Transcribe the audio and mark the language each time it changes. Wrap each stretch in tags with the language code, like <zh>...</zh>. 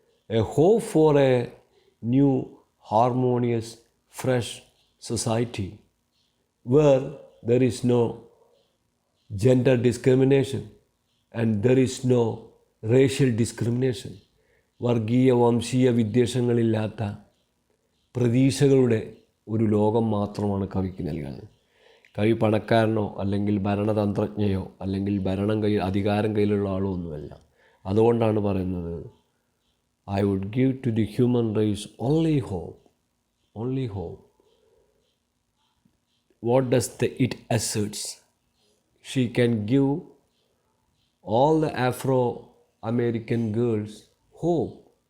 <en>A hope for a new, harmonious, fresh society where there is no gender discrimination and there is no racial discrimination,</en> <ml>വർഗീയ വംശീയ വിദ്വേഷങ്ങളില്ലാത്ത പ്രതീക്ഷകളുടെ ഒരു ലോകം മാത്രമാണ് കവിക്ക് നൽകുന്നത്. കവി പണക്കാരനോ അല്ലെങ്കിൽ ഭരണതന്ത്രജ്ഞയോ അല്ലെങ്കിൽ അധികാരം കയ്യിലുള്ള ആളോ ഒന്നുമല്ല. അതുകൊണ്ടാണ് പറയുന്നത്</ml> <en>I would give to the human race only hope. Only hope. What does it asserts? She can give all the Afro-American girls hope.</en>